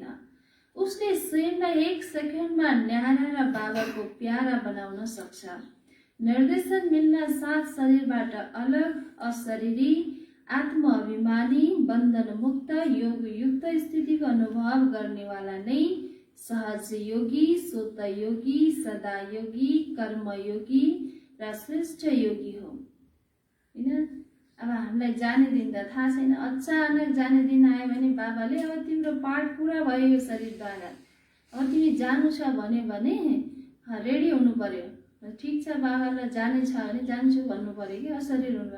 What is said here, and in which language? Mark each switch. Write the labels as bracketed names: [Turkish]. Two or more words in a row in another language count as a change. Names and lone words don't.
[Nepali] उसले स्वयंलाई एक सेकेन्डमा न्यारा र बाबाको प्यारा बनाउन सक्छ। निर्देशन मिल्न साथ शरीरबाट अलग अशरीरी आत्माभिमानी बन्धन मुक्त योग युक्त स्थितिको अनुभव गर्नेवाला नै सहज योगी सोत योगी सदा योगी कर्म योगी र श्रेष्ठ योगी हो। हैन? अब हामीलाई जाने दिन त थाहा छैन, अचानक जाने दिन आयो भने बाबाले अब तिम्रो पाठ पूरा भयो यो शरीरद्वारा, अब तिमी जानु छ भने रेडी हुनु पर्यो। ठीक छ, बाबालाई जाने छ भने जान्छु भन्नु पर्यो कि अशरीर हुनु।